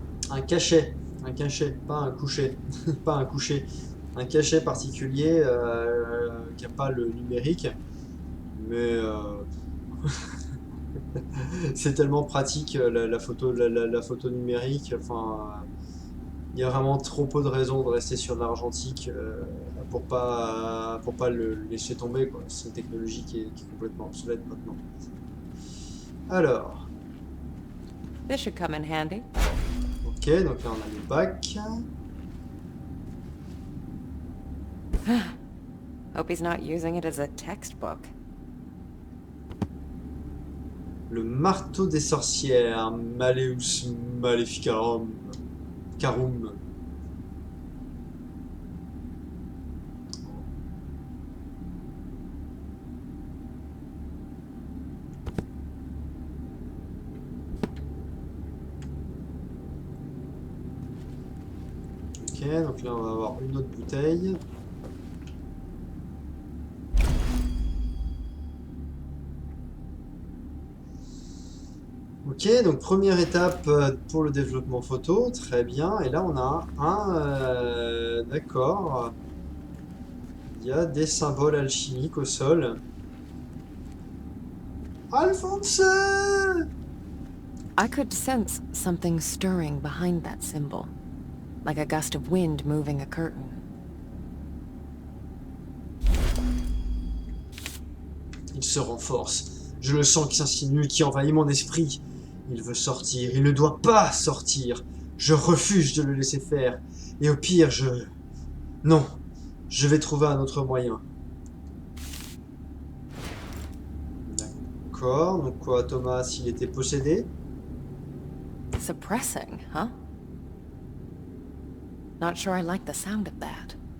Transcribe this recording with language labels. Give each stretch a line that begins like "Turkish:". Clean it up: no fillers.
French: Un cachet, pas un coucher, pas un coucher, un cachet particulier qui n'a pas le numérique, mais c'est tellement pratique la photo numérique. Enfin, il y a vraiment trop peu de raisons de rester sur de l'argentique pour pas le laisser tomber, quoi. C'est une technologie qui est complètement obsolète maintenant. Alors,
English: This should come in handy.
French: ok, donc là on a le bac.
English: Hope he's not using it as a textbook.
French: Le marteau des sorcières, Maleus Maleficarum. Carum. Ok, donc là on va avoir une autre bouteille. Ok, donc première étape pour le développement photo, très bien. Et là on a d'accord, il y a des symboles alchimiques au sol. Alphonse!
English: I could sense something stirring behind that symbol, like a gust of wind moving a curtain.
French: Il se renforce. Je le sens qui s'insinue, qui envahit mon esprit. Il veut sortir, il ne doit pas sortir. Je refuse de le laisser faire. Et au pire, Non, je vais trouver un autre moyen. D'accord, donc quoi, Thomas, s'il était possédé?
English: Suppressing, huh? Not sure I like the sound of that.